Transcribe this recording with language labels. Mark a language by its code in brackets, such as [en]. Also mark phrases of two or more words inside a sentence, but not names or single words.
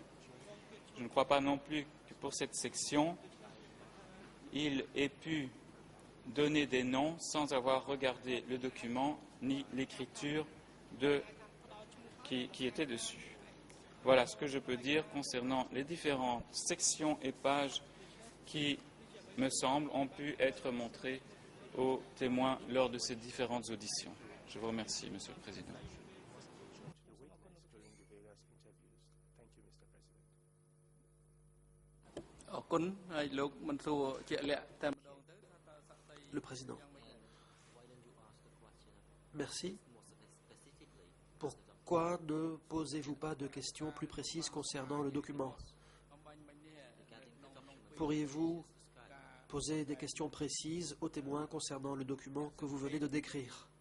[fr] Je ne crois pas non plus que pour cette section, il ait pu donner des noms sans avoir regardé le document ni l'écriture qui était dessus. Voilà ce que je peux dire concernant les différentes sections et pages qui, me semble, ont pu être montrées aux témoins lors de ces différentes auditions. Je vous remercie, Monsieur le Président. [km] អរគុណហើយលោកមិនសួរជាក់លាក់តែម្ដងទៅថាសក្តិ [fr] Le Président. Merci. Pourquoi ne posez-vous pas de questions plus précises concernant le document? Pourriez-vous poser des questions précises aux témoins concernant le document que vous venez de décrire?